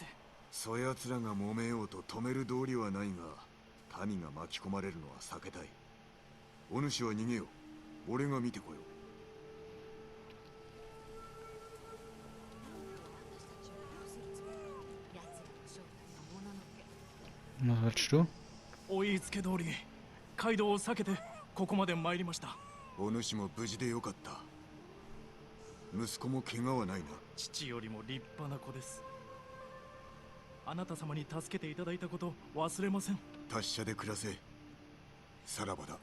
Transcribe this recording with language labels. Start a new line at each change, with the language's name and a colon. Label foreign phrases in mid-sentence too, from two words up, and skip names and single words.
Japanese: そやつらが揉めようと止める道理はないが、民が巻き込まれるのは避けたい。お主は逃げよう。俺が見てこよう。
German: Was willst du?
Japanese: お言いつけ通り、街道を避けてここまで参りました。お主も無事でよかった。息子も怪我はないな。父よりも立派な子です。あなた様に助けていただいたこと忘れません。達者で暮らせ。さらばだ。